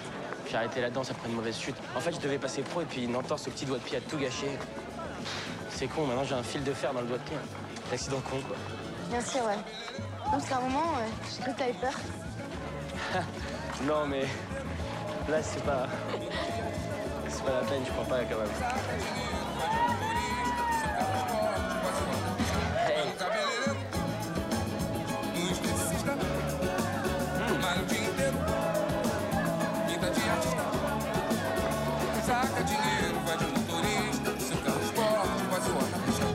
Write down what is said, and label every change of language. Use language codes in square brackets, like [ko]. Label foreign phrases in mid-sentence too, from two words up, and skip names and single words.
[fr] J'ai arrêté la danse après une mauvaise chute. En fait, je devais passer pro et puis une entorse au petit doigt de pied a tout gâché. C'est con, maintenant j'ai un fil de fer dans le doigt de pied. L'accident con, quoi. Bien sûr, ouais. Non, parce qu'à un moment, j'ai cru que t'avais peur. Non, mais là, c'est pas la peine, je crois pas, quand même. Hey. [pt] Saca dinheiro, vai de motorista, seu carro esporte, vai zoar na pista.